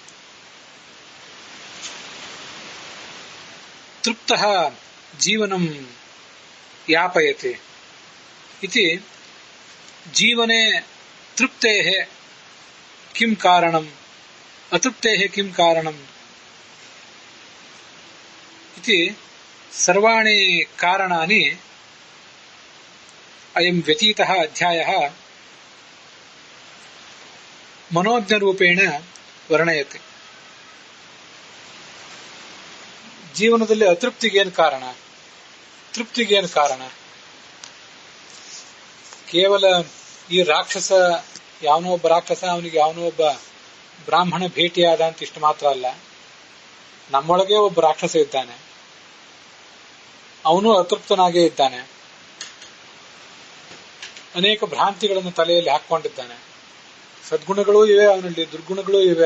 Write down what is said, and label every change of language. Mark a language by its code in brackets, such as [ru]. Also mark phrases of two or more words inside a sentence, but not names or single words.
[sa] ತೃಪ್ತಃ ಜೀವನಂ ಯಾಪಯತಿ ಇತಿ ಜೀವನೆ ತೃಪ್ತೇಃ ಕಿಂ ಕಾರಣಂ ಅತೃಪ್ತೇಃ ಕಿಂ ಕಾರಣಂ ಇತಿ ಸರ್ವಾಣಿ ಕಾರಣಾನಿ ಅಯಂ ವ್ಯತೀತಃ ಅಧ್ಯಾಯಃ ಮನೋಜ್ಞರೂಪೇಣ ವರ್ಣಯತಿ. [kn] ಜೀವನದಲ್ಲಿ ಅತೃಪ್ತಿಗೇನು ಕಾರಣ, ತೃಪ್ತಿಗೇನು ಕಾರಣ? ಕೇವಲ ಈ ರಾಕ್ಷಸ, ಯಾವನೋ ಒಬ್ಬ ರಾಕ್ಷಸ ಅವನಿಗೆ ಯಾವನೋ ಒಬ್ಬ ಬ್ರಾಹ್ಮಣ ಭೇಟಿಯಾದ ಅಂತ ಇಷ್ಟು ಮಾತ್ರ ಅಲ್ಲ, ನಮ್ಮೊಳಗೆ ಒಬ್ಬ ರಾಕ್ಷಸ ಇದ್ದಾನೆ, ಅವನು ಅತೃಪ್ತನಾಗೇ ಇದ್ದಾನೆ, ಅನೇಕ ಭ್ರಾಂತಿಗಳನ್ನು ತಲೆಯಲ್ಲಿ ಹಾಕೊಂಡಿದ್ದಾನೆ, ಸದ್ಗುಣಗಳೂ ಇವೆ ಅವನಲ್ಲಿ, ದುರ್ಗುಣಗಳೂ ಇವೆ.